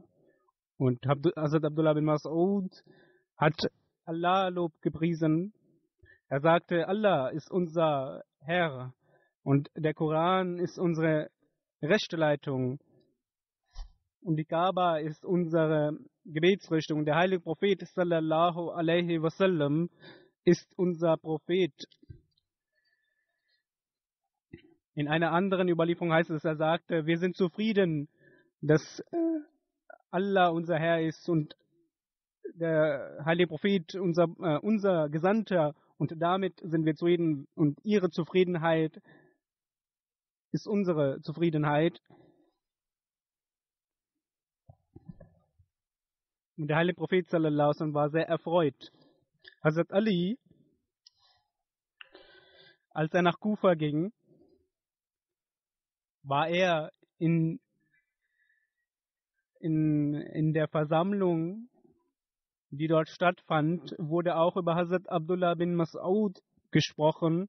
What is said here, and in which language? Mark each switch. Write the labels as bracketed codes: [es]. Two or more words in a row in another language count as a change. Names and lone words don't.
[de] Und Hazrat Abdullah bin Mas'ud hat Allah Lob gepriesen. Er sagte, Allah ist unser Herr und der Koran ist unsere rechte Leitung und die Kaaba ist unsere Gebetsrichtung. Der heilige Prophet [ar] صلى الله عليه وسلم [de] ist unser Prophet. In einer anderen Überlieferung heißt es, er sagte, wir sind zufrieden, dass Allah unser Herr ist und der heilige Prophet unser Gesandter, und damit sind wir zufrieden und ihre Zufriedenheit ist unsere Zufriedenheit. Und der heilige Prophet [ar] صلى الله عليه وسلم [de] war sehr erfreut. Hazrat Ali, als er nach Kufa ging, war er in der Versammlung, die dort stattfand, wurde auch über Hazrat Abdullah bin Mas'ud gesprochen.